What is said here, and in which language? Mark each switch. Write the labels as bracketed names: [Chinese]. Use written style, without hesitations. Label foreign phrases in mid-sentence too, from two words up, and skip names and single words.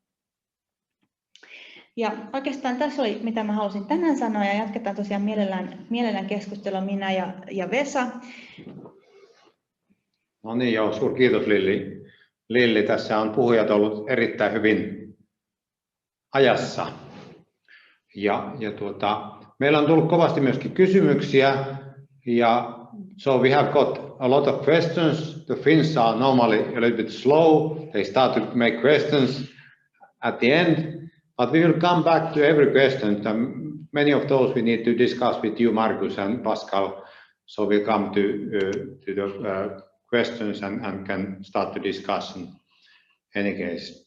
[Finnish] Ja oikeastaan tässä oli, mitä mä halusin tänään sanoa, ja jatketaan tosiaan mielellään keskustelua minä ja Vesa. No niin, joo, suurkiitos Lilli. Lilli, tässä on puhujat ollut erittäin hyvin ajassa. Meillä on tullut kovasti myöskin kysymyksiä, ja [English] so we have got a lot of questions. The Finns are normally a little bit slow. They start to make questions at the end, but we will come back to every question. Many of those we need to discuss with you, Markus and Pascal, so we'll come to the questions and can start the discussion any case.